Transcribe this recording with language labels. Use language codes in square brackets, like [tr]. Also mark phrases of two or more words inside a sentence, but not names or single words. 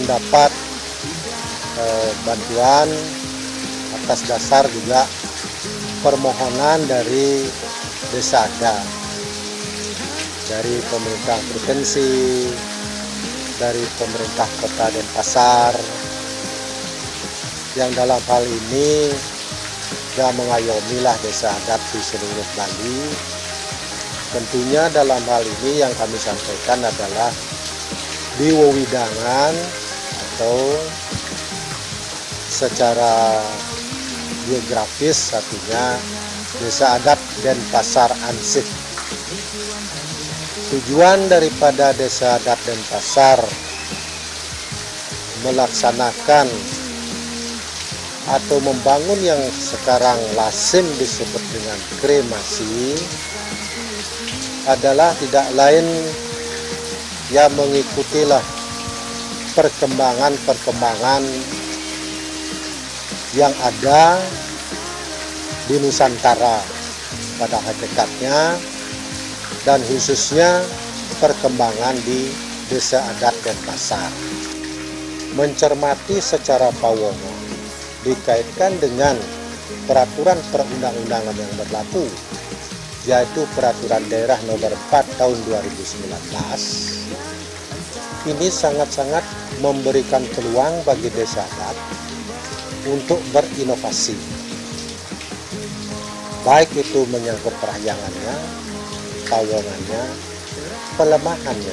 [id] mendapat bantuan atas dasar juga permohonan dari desa adat, dari pemerintah provinsi, dari pemerintah kota Denpasar, yang dalam hal ini sudah mengayomilah desa adat di seluruh Bali. Tentunya dalam hal ini yang kami sampaikan adalah di wewidangan atau secara geografis artinya desa adat Denpasar Ansih. Tujuan daripada desa adat Denpasar melaksanakan atau membangun yang sekarang lazim disebut dengan kremasi adalah tidak lain ya mengikutilah perkembangan yang ada di Nusantara pada hakikatnya, dan khususnya perkembangan di desa adat Denpasar. Mencermati secara pawongan dikaitkan dengan peraturan perundang-undangan yang berlaku, yaitu Peraturan Daerah Nomor 4 Tahun 2019. Ini sangat-sangat memberikan peluang bagi desa adat untuk berinovasi, baik itu menyangkut perahyangannya, pawongannya, pelemahannya.